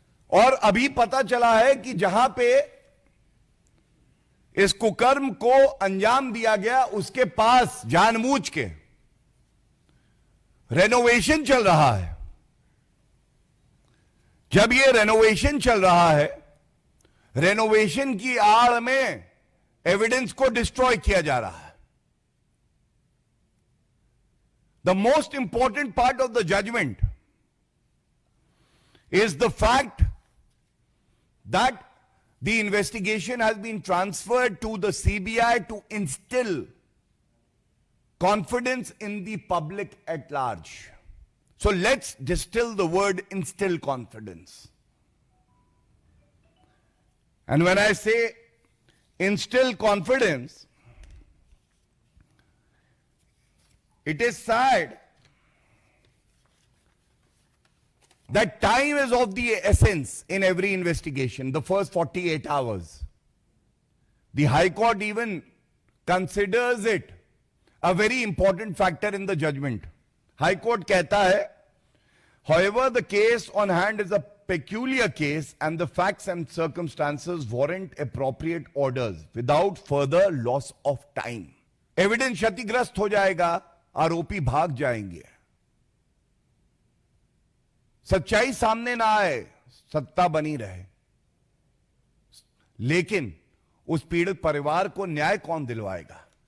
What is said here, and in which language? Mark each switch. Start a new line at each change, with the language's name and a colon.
Hindi: और अभी पता चला है कि जहां पे इस कुकर्म को अंजाम दिया गया, उसके पास जानबूझ के रेनोवेशन चल रहा है। जब यह रेनोवेशन चल रहा है, रेनोवेशन की आड़ में एविडेंस को डिस्ट्रॉय किया जा रहा है।
English: The most important part of the judgment is the fact that the investigation has been transferred to the CBI to instill confidence in the public at large. So let's distill the word instill confidence. And when I say instill confidence, it is sad that time is of the essence in every investigation, the first 48 hours. The High Court even considers it a very important factor in the judgment. High Court
Hindi: कहता है,
English: however, the case on hand is a peculiar case and the facts and circumstances warrant appropriate orders without further loss of time.
Hindi: Evidence क्षतिग्रस्त हो जाएगा, आरोपी भाग जाएंगे, सच्चाई सामने ना आए, सत्ता बनी रहे, लेकिन उस पीड़ित परिवार को न्याय कौन दिलवाएगा?